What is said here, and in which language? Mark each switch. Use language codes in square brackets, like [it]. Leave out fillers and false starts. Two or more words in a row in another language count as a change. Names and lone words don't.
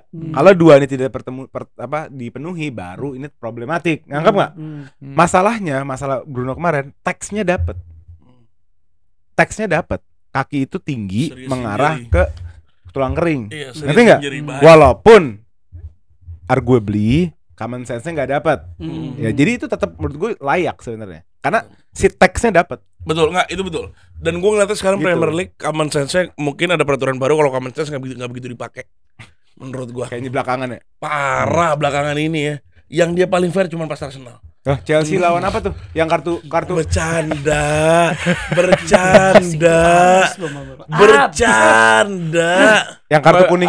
[id] Hmm. Kalau dua ini tidak dipenuhi baru ini problematik. Nganggap nggak? Masalahnya, masalah Bruno kemarin teksnya dapet. Teksnya dapet. Kaki itu tinggi Serius mengarah injury. ke tulang kering. Iya, Ngerti nggak? injury bahaya. Walaupun arguably [en] common sense- [id] nya nggak dapat. Hmm. Ya, jadi itu tetap menurut gue layak sebenarnya. Karena si teksnya dapat. Betul nggak itu betul. Dan gue ngeliatnya sekarang Gitu. Premier League [en] common sense- [id] nya mungkin ada peraturan baru kalau [en] common sense [id] nggak begitu dipakai. Menurut gue Kayaknya belakangan ya. parah belakangan ini ya. Yang dia paling fair cuma pas Arsenal. Chelsea lawan apa tuh? Yang kartu Bercanda. yang kartu kuning